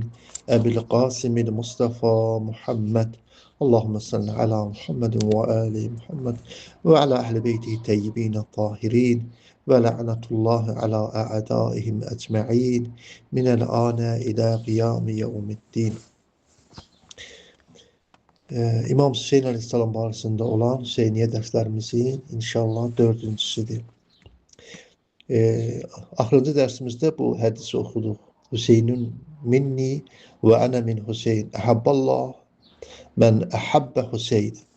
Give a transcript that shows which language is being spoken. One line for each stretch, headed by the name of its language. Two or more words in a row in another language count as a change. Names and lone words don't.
Arabic: أبي القاسم المصطفى محمد. اللهم صل على محمد وآل محمد. وعلى أهل بيته الطيبين الطاهرين ولعنة الله على أعدائهم أجمعين. من الآن إلى قيام يوم الدين.
Azerbaijani: İmam Hüseyin Aleyhisselam barəsində olan Hüseyniyə dərslərimizin inşallah dördüncüsüdür. Axırıncı dərsimizdə bu hədisi oxuduq.
Arabic: حسين مني وأنا من حسين. أحب الله من أحب حسين.